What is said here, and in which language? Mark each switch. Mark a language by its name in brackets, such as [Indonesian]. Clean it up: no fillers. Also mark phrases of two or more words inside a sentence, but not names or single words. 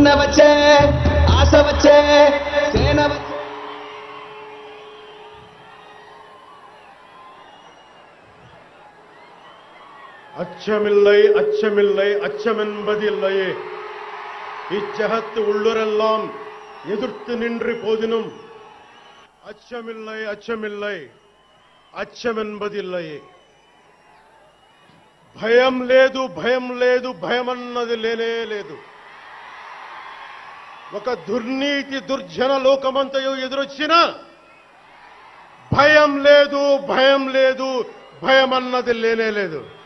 [Telugu] వచ్చే ఆశ వచ్చే సేన [Tamil] அச்சமில்லை அச்சமில்லை அச்சமென்பதில்லையே இச்சகத்து உள்ளுரெல்லாம் எதிர்த்து நின்று போதினும் அச்சமில்லை அச்சமில்லை అచ్చమెన్బదిల్లయే [Telugu] భయం లేదు భయం లేదు భయమన్నది లేనే లేదు. ఒక దుర్నీతి దుర్జన లోకమంతయు ఎదురొచ్చినా భయం లేదు భయం లేదు భయమన్నది లేనే లేదు.